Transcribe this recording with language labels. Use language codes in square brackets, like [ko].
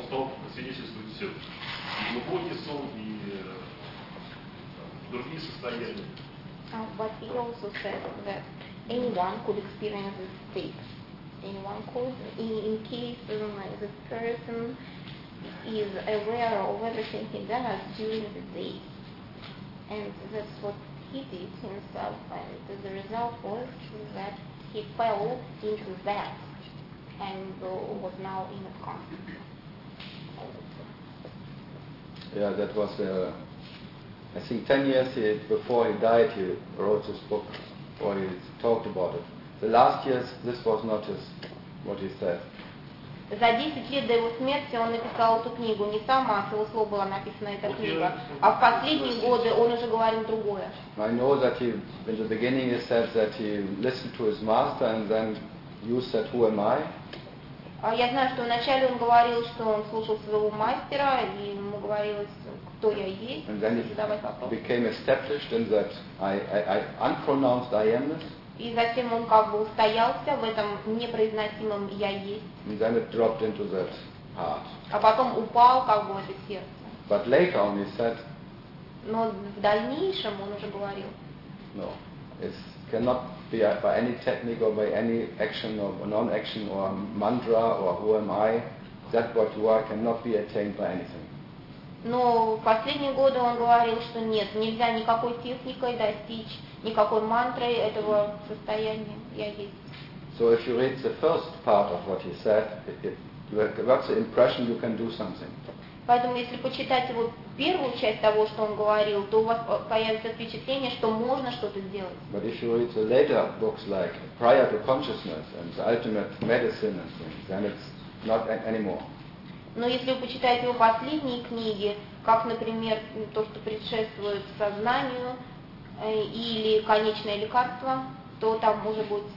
[ru] Он стал свидетельствовать все. И глубокий сон, и другие состояния. [en] But he also said that anyone could experience this state. Anyone could, in case the person is aware of everything he does during the day. And that's what he did himself, and the result was that he fell into that and was now in a coma. Yeah, that was, I think 10 years before he died, he wrote this book, or he talked about it. The last years, this was not his, what he said. [ru] За 10 лет до его смерти он написал эту книгу. Не сам, а Философ была написана эта книга. А в последние годы он уже говорил другое. [en] I know that he, in the beginning, he said that he listened to his master, and then you said, who am I? [ru] Я знаю, что вначале он говорил, что он слушал своего мастера, и ему говорилось, кто я есть, [en] and then [ru] и задавать вопрос. [en] Became established in that I unpronounced I am-ness. [ru] И затем он как бы устоялся в этом непроизносимом «я есть». [en] And then it dropped into that heart. [ru] А потом упал как бы в это сердце. [en] But later on he said, [ru] но в дальнейшем он уже говорил. [en] No, it cannot be by any technique or by any action or non-action or mantra or who am I, that what you are cannot be attained by anything. [ru] Но в последние годы он говорил, что нет, нельзя никакой техникой достичь, никакой мантрой этого состояния «я есть». [en] So if you read the first part of what he said, that's the impression you can do something. [ru] Поэтому если почитать его первую часть того, что он говорил, то у вас появится впечатление, что можно что-то сделать. [en] But if you read the later books like «Prior to Consciousness» and «The Ultimate Medicine» and things, then it's not anymore. [ru] Но если вы почитаете его последние книги, как, например, то, что предшествует сознанию, или конечное лекарство, то там уже будет